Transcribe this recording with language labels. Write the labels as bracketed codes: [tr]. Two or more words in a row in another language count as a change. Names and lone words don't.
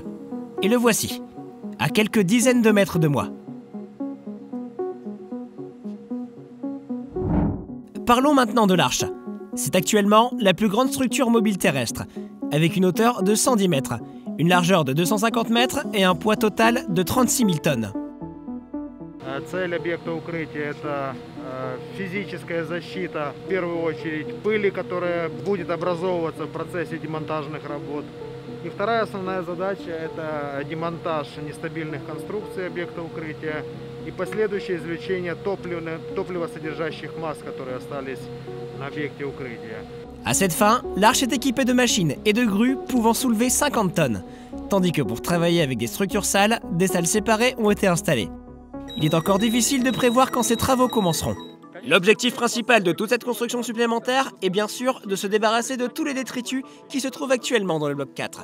[fr] Et le voici, à quelques dizaines de mètres de moi. Parlons maintenant de l'arche. C'est actuellement la plus grande structure mobile terrestre, avec une hauteur de 110 mètres, une largeur de 250 mètres et un poids total de 36 000 tonnes. [ru] Цель объекта укрытия – это физическая защита, в первую очередь, пыли, которая будет образовываться в процессе демонтажных работ. И вторая основная задача – это демонтаж нестабильных конструкций объекта укрытия и последующее извлечение топливосодержащих масс, которые остались на объекте укрытия. [fr] À cette fin, l'arche est équipée de machines et de grues pouvant soulever 50 tonnes, tandis que pour travailler avec des structures sales, des salles séparées ont été installées. Il est encore difficile de prévoir quand ces travaux commenceront. L'objectif principal de toute cette construction supplémentaire est bien sûr de se débarrasser de tous les détritus qui se trouvent actuellement dans le bloc 4.